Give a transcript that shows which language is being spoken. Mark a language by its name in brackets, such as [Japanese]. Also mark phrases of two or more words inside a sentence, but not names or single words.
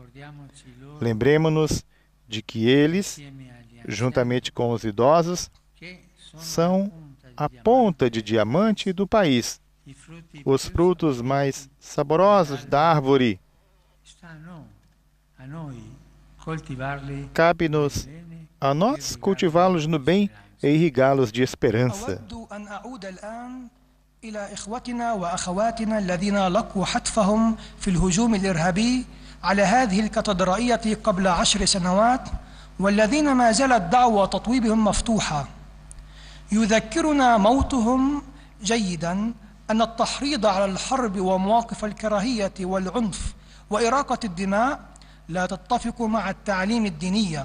[Portuguese] Lembremo-nos de que eles, juntamente com os idosos, são a ponta de diamante do país, os frutos mais saborosos da árvore. Cabe-nos a nós cultivá-los no bem e irrigá-los de esperança. [Arabic] إلى إخوتنا وأخواتنا الذين لقوا حتفهم في الهجوم الإرهابي على هذه الكاتدرائية قبل 10 سنوات، والذين ما زالت دعوى تطويبهم مفتوحة. يذكرنا موتهم جيدا أن التحريض على الحرب ومواقف الكراهية والعنف وإراقة الدماء لا تتفق مع التعليم الدينية.